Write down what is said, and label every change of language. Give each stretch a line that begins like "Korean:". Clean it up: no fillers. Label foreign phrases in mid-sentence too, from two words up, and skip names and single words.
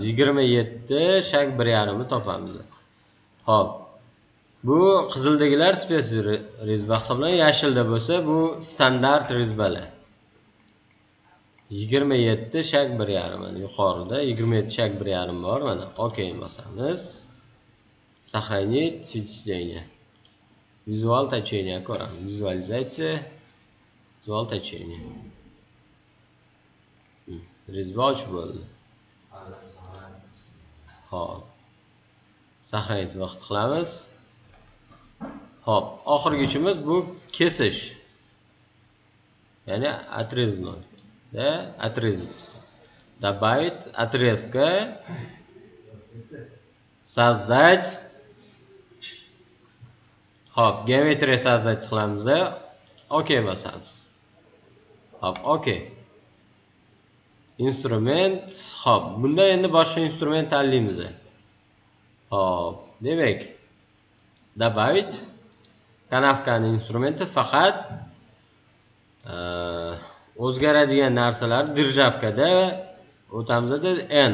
Uzbek: 27 shak 1,5 ni topamiz. Xo'p. Bu qizildagilar space rezba hisoblanadi, yashilda bo'lsa bu standart rezbalar. 27 shak 1,5 mana yuqorida 27 shak 1,5 bor mana. OK bosamiz.
Russian: Сохранить вычисление.
Uzbek: Vizual течение ko'ramiz. Vizualizatsiya, vizual tечение. Rezba ochib bo'ldi. Xo'p. Сохранить vaqt qilamiz. Xo'p, oxirgi ishimiz bu kesish.
Russian: Ya'ni отрезной. Да, отрезать. Добавить отрезка. Создать.
Uzbek: Xo'p, geometriya sozdать qilamiz. OK bosamiz. Xo'p, OK. Instrument. Xo'p, bunda endi boshqa instrument tanlaymiz. Xo'p, demak, добавить kanavkaning instrumenti faqat o'zgaradigan narsalar dirjavkada o'tamizda n.